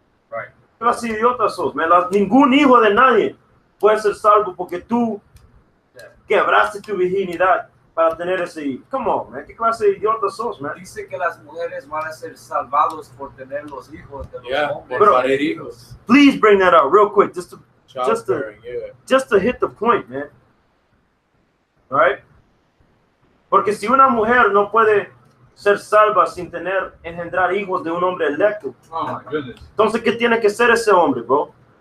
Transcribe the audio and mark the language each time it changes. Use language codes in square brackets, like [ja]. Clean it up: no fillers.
[en] Right. [es] ¿Qué clase de idiotas sos, man? Ningún hijo de nadie puede ser salvo porque tú quebraste tu virginidad para tener ese hijo. [en] Come on, man. [es] ¿Qué clase de idiotas sos, man? Dice que las mujeres van a ser salvados por tener los hijos de los hombres. Por parir hijos. [en] Please bring that out real quick, just to Childbearing, yeah. just to hit the point, man. All right? [es] Porque si una mujer no puede ser salva sin engendrar hijos de un hombre electo, [en] Oh my goodness. [es] entonces, ¿qué tiene que ser ese hombre, bro?